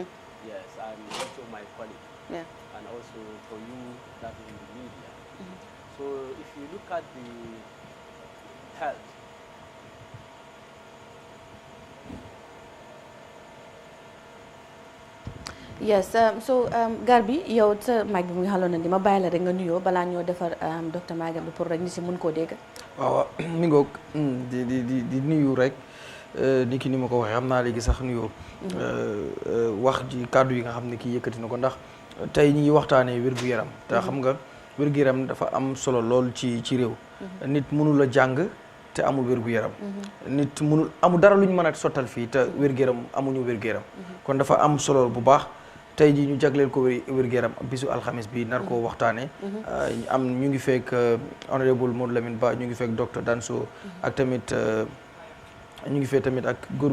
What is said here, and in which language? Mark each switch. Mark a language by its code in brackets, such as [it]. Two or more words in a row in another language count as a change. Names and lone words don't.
[en] Yes, and also my colleague. Yeah. And also for you that in the media. So if you look at the health, Yes, so [wo] Garbi, yow sa mic bi nga xaloon na di ma bàyyi la rek nga nuyoo balaa ñoo defar docteur Maguette bi pour rek ñi si mun koo dégg. waaw mi ngoog di nuyu rek ni ki ni ma ko waxee xam naa léegi sax nuyoo wax ji kàddu yi nga xam ne kii yëkkati na ko ndax tey ñi ngi waxtaanee wér-gu-yaram te xam nga wér-gu-yaram dafa am solo lool ci réew nit mënul a jàng te amul wér-gu-yaram nit mënul amul dara lu ñu mën a sottal fii te wér-gu-yaram amuñu wér-gu-yaram kon dafa am solo bu baax tey jii ñu jagleel ko wér-gu-yaram bisu alxamis bi nar koo waxtaanee ñu ngi fekk honorable Modou Lamine Ba ñu ngi fekk docteur Danso ak tamit ñu ngi fekk tamit ak góor